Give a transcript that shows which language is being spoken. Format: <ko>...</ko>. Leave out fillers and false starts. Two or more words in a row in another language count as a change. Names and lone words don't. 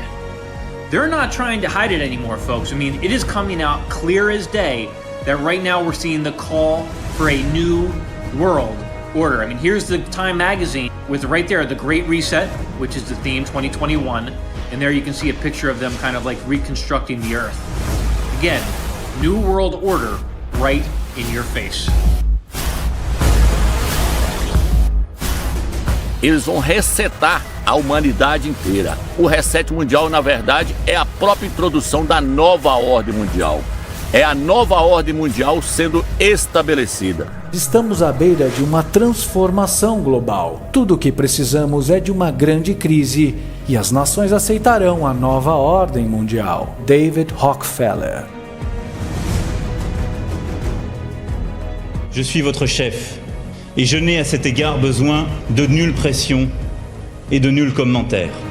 <en>They're not trying to hide it anymore, folks. I mean, it is coming out clear as day that right now we're seeing the call for a new world order. I mean, here's the Time magazine with right there the Great Reset, which is the theme 2021, and there you can see a picture of them kind of like reconstructing the earth. Again, New World Order right in your face.</en> <pt>Eles vão resetar a humanidade inteira. O reset mundial, na verdade, é a própria introdução da nova ordem mundial. É a nova ordem mundial sendo estabelecida. Estamos à beira de uma transformação global. Tudo o que precisamos é de uma grande crise e as nações aceitarão a nova ordem mundial. David Rockefeller.</pt> <fr>Je suis votre chef. Et je n'ai à cet égard besoin de nulle pression et de nul commentaire.</fr>